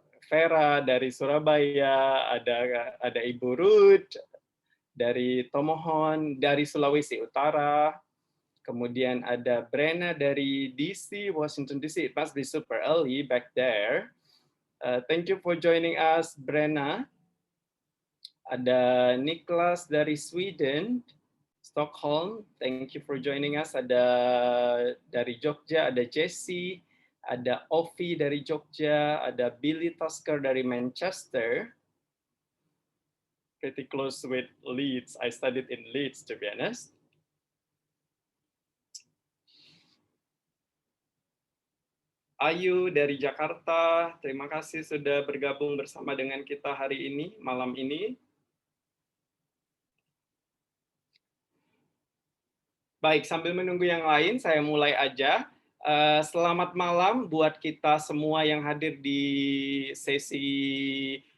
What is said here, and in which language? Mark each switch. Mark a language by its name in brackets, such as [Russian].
[Indonesian] Vera dari Surabaya, ada Ibu Ruth dari Tomohon, dari Sulawesi Utara, kemudian ada Brenna dari DC, Washington DC. [English] It must be super early back there. Thank you for joining us, Brenna. [Indonesian] Ada Niklas dari Sweden, Stockholm. [English] Thank you for joining us. [Indonesian] Ada dari Jogja, ada Jessie, ada Ovi dari Jogja, ada Billy Tusker dari Manchester. [English] Pretty close with Leeds. I studied in Leeds, to be honest. [Indonesian] Ayu dari Jakarta, terima kasih sudah bergabung bersama dengan kita hari ini, malam ini. Baik, sambil menunggu yang lain, saya mulai aja. Selamat malam buat kita semua yang hadir di sesi